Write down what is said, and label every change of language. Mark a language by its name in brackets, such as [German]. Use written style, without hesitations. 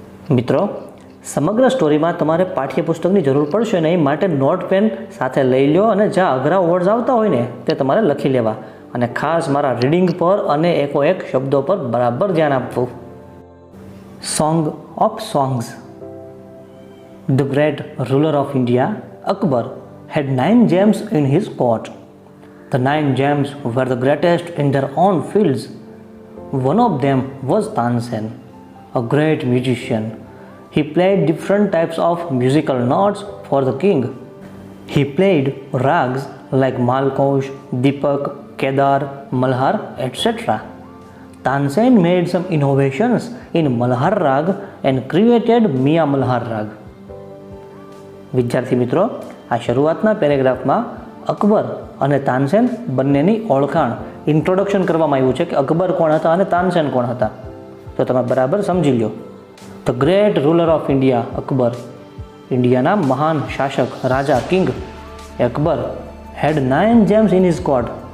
[Gujarati] મિત્રો, સમગ્ર સ્ટોરીમાં તમારે પાઠ્યપુસ્તકની જરૂર પડશે નહીં, માટે નોટ પેન સાથે લઈ લો અને જ્યાં અઘરા વર્ડ્સ આવતા હોય ને તે તમારે લખી લેવા, અને ખાસ મારા રીડિંગ પર અને એકોએક શબ્દો પર બરાબર ધ્યાન આપવું. [English] Song of songs. The great ruler of India, Akbar, had 9 gems in his court. The 9 gems were the greatest in their own fields. One of them was Tansen, a great musician. He played different types of musical notes for the king. He played rags like Malkosh, Deepak, Kedar, Malhar, etc. Tansen made some innovations in Malhar rag and created Mia Malhar rag. [Gujarati] વિદ્યાર્થી મિત્રો, આ શરૂઆતના પેરેગ્રાફમાં અકબર અને તાનસેન બંનેની ઓળખાણ, introduction કરવામાં આવ્યું છે કે અકબર કોણ હતા અને તાનસેન કોણ હતા. તો તમે બરાબર સમજી લો. [English] the great ruler of India, [Gujarati] Akbar, ઇન્ડિયાના મહાન શાસક, રાજા, king Akbar, [English] Had 9 gems in his court.